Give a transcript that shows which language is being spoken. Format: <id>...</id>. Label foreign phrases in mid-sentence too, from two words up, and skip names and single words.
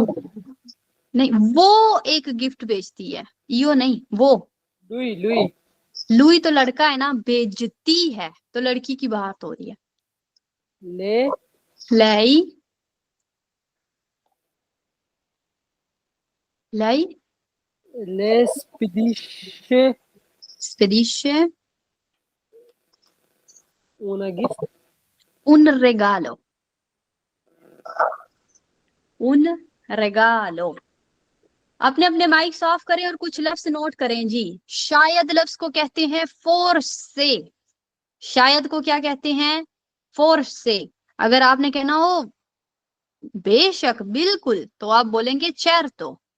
<hi>नहीं, वो एक गिफ्ट बेचती है। यो नहीं, वो।</hi> <it>lui,</it> <hi>लुई तो लड़का है ना, बेचती है तो लड़की की बात हो रही है।</hi> <it>le, lei lei le spedisce spedisce una gift, un regalo, un regalo।</it> <hi>अपने अपने माइक ऑफ करें और कुछ लफ्ज नोट करें जी। शायद लफ्ज को कहते हैं फोर्स से। शायद को क्या कहते हैं? फोर्स से। अगर आपने कहना हो बेशक बिल्कुल तो आप बोलेंगे certo।</hi>